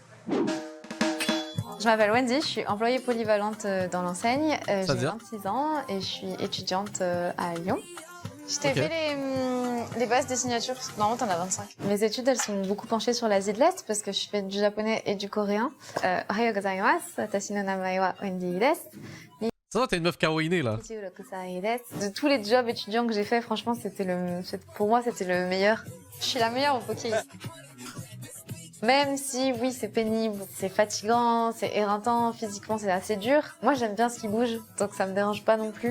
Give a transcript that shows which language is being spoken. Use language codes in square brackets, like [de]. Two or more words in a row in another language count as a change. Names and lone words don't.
[fr] Je m'appelle Wendy, je suis employée polyvalente dans l'enseigne. J'ai C'est-à-dire 26 ans et je suis étudiante à Lyon. Je t'ai fait les bases des signatures. Normalement, t'en as 25. Mes études, elles sont beaucoup penchées sur l'Asie de l'Est parce que je fais du japonais et du coréen. [ja] おはようございます、私の名前はWendyです. [fr] Ça va, t'es une meuf kawaii là. De tous les jobs étudiants que j'ai fait, franchement, pour moi, c'était le meilleur. Je suis la meilleure au poké. Même si, oui, c'est pénible, c'est fatigant, c'est éreintant, physiquement, c'est assez dur. Moi, j'aime bien ce qui bouge, donc ça me dérange pas non plus.